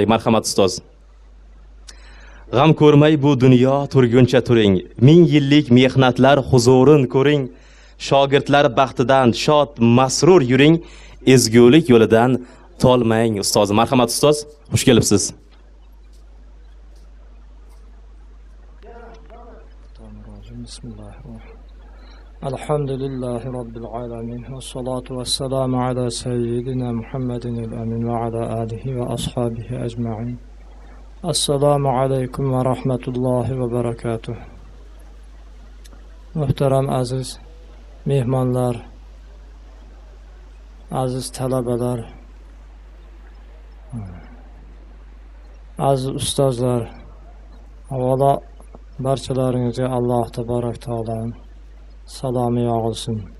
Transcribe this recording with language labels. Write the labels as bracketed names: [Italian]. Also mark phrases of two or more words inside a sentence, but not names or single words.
[Uzbek] Marhamat ustoz. G'am ko'rmay bu dunyo turguncha turing. Ming yillik mehnatlar huzurin ko'ring. Shogirdlar baxtidan shod masrur yuring. Ezgulik yo'lidan tolmang ustoz. Marhamat ustoz, xush kelibsiz. [Arabic] Bismillahirrahmanirrahim. الحمد لله رب العالمين. والصلاة والسلام على سيدنا محمد الأمين وعلى آله وأصحابه أجمعين. السلام عليكم ورحمة الله وبركاته. [Uzbek] Muhterem aziz mehmanlar, aziz talabeler, aziz ustozlar, avvalo barchalaringizga Alloh tabarak taoloning salomı yağılsın.